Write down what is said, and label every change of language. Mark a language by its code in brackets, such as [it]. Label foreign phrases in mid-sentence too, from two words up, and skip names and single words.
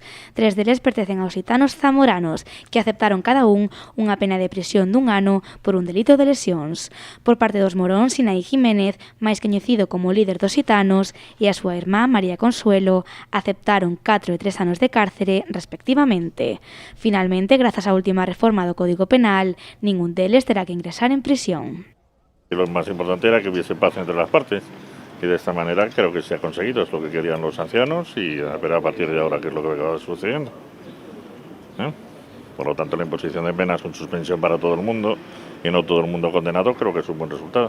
[gl] 3 deles pertencen aos xitanos zamoranos, que aceptaron cada un unha pena de prisión dun ano por un delito de lesións. Por parte dos moróns, Sinaí Jiménez, máis coñecido como líder dos xitanos, e a súa irmá, María Consuelo, aceptaron 4 e 3 anos de cárcere, respectivamente. Finalmente, grazas á última reforma do Código Penal, ningún deles terá que ingresar en prisión. [es] Lo más importante era que hubiese paz entre las partes y de esta manera creo que se ha conseguido, es lo que querían los ancianos y a ver a partir de ahora qué es lo que acaba sucediendo. Por lo tanto, la imposición de penas con suspensión para todo el mundo y no todo el mundo condenado creo que es un buen resultado.